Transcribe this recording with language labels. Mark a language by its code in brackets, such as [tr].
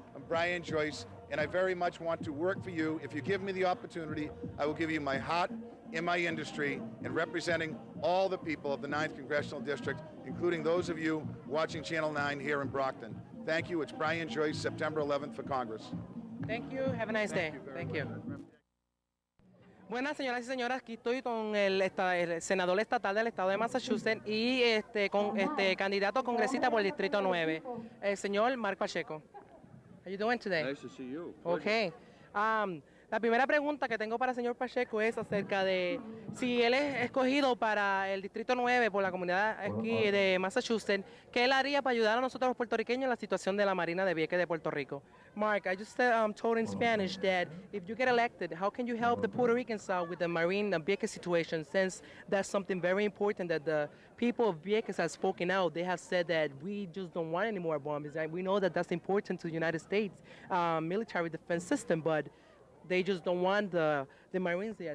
[en] I'm Brian Joyce, and I very much want to work for you. If you give me the opportunity, I will give you my heart in my industry and representing all the people of the 9th Congressional District, including those of you watching Channel 9 here in Brockton. Thank you. It's Brian Joyce, September 11th for Congress. Thank you. Have a nice day. Thank you. [es] Buenas, señoras y señoras, aquí estoy con el senador estatal del estado de Massachusetts y con candidato congresista por el Distrito 9, el señor Mark Pacheco. [en] How you doing today? Nice to see you. Okay. [es] La primera pregunta que tengo para el señor Pacheco es acerca de si él es escogido para el Distrito 9 por la comunidad aquí de Massachusetts, ¿qué él haría para ayudar a nosotros los puertorriqueños en la situación de la Marina de Vieques de Puerto Rico? [en] Mark, I just told in Spanish that if you get elected, how can you help the Puerto Ricans out with the Marine Vieques situation, since that's something very important that the people of Vieques have spoken out. They have said that we just don't want any more bombings. We know that that's important to the United States military defense system, but they just don't want the Marines there.